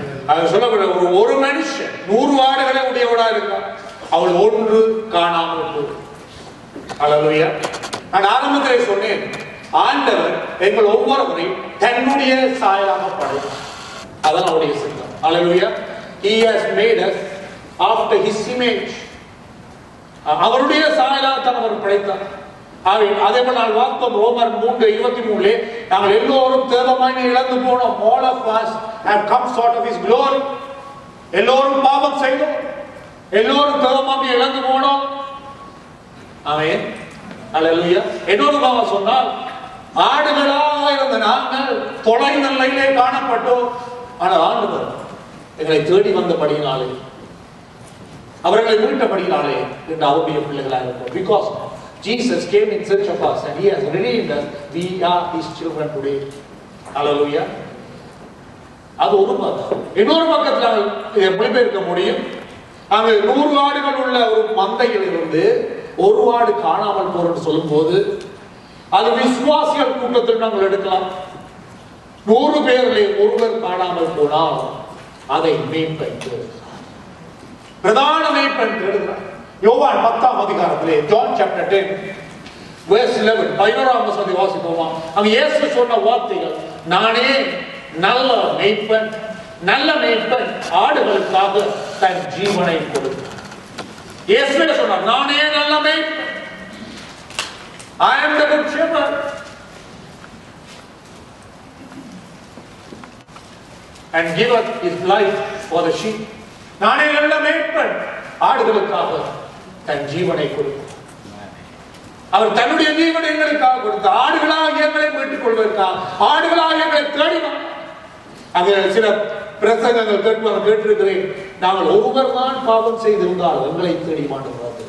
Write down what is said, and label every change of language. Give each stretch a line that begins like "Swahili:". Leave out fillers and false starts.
Tamil: அது சொல்லப்படுற ஒரு மனுஷன் 100 ஆடுகளை உடையவனா இருக்கான், அவள் ஒன்று காணாமல் போகும். ஹல்லேலூயா. நான் ஆரம்பத்திலே சொன்னேன், ஆண்டவர் எங்கள் ஒவ்வொருவரையும் தன்னுடைய சாயலாக படைத்தார். அதான் அவருடைய சித்தம். ஹல்லேலூயா.
English: He has made us after his image.
Tamil: அவருடைய சாயலாகத்தான் அவர் படைத்தார். அதே போல நான் வார்த்தோம் ரோமர் 3:23 நாங்கள் எல்லோரும் தேவமாய் இழந்து போனோம்.
English: All of us have come short of his glory.
Tamil: எல்லோரும் பாவம் செய்தோம், எல்லோரும் தேவமாய் இழந்து போனோம். ஆமென். ஹல்லேலூயா. இன்னொரு பாவம் சொன்னால் ஆடுகளாக இருந்த நாங்கள் தொலைந்த நிலையிலே காணப்பட்டோம். ஆனால் ஆண்டவர் எங்களை தேடி வந்தபடியினாலே, அவர்களை மீட்டபடியினாலே என்று அவருடைய பிள்ளைகளாக இருப்போம்.
English: Because Jesus came in search of us and he has redeemed us. We are his children today.
Tamil: Hallelujah. அது ஒரு பக்கம். இன்னொரு பக்கத்தில் நாங்கள் எப்படி இருக்க முடியும்? அங்கே 100 ஆடுகள் உள்ள ஒரு மந்தையில் இருந்து ஒரு ஆடு காணாமல் போறன்னு சொல்லும் போது அது விசுவாசிகள் கூட்டத்தில் நாங்கள் எடுக்கலாம். 100 பேரிலே ஒருவர் காணாமல் போனால் அதை மேய்ப்பன் பிரதான மேய்ப்பன் தேடுகிறார். யோவான் 10ஆம் அதிகாரத்திலே
English: John chapter 10 verse 11
Tamil: 11ஆம் வசனத்தை வாசிப்போமா? அங்க இயேசு சொன்ன வார்த்தைகள், நானே நல்ல மேய்ப்பன், நல்ல மேய்ப்பன் ஆடுகளுக்காக தன் ஜீவனை கொடுத்தார். இயேசுவே சொன்னார், நானே நல்ல மேய்ப்பன்.
English: I am the good shepherd. and giveth his life for the sheep.
Tamil: நானே நல்ல மேய்ப்பன், ஆடுகளுக்காக தன் ஜீவனை கொடுத்தார். அவர் தன்னுடைய ஜீவனை எங்களுக்காக கொடுத்தார். ஆடுகளாக எங்களை மீட்டுக் கொள்வதற்காக, ஆடுகளாக எங்களை தேடி வந்தார். அது சில பிரசங்கங்கள் கேட்டிருக்கிறேன். நாங்கள் ஒருவர் தான் பாவம் செய்திருந்தால் எங்களை தேடி மாட்டோம்.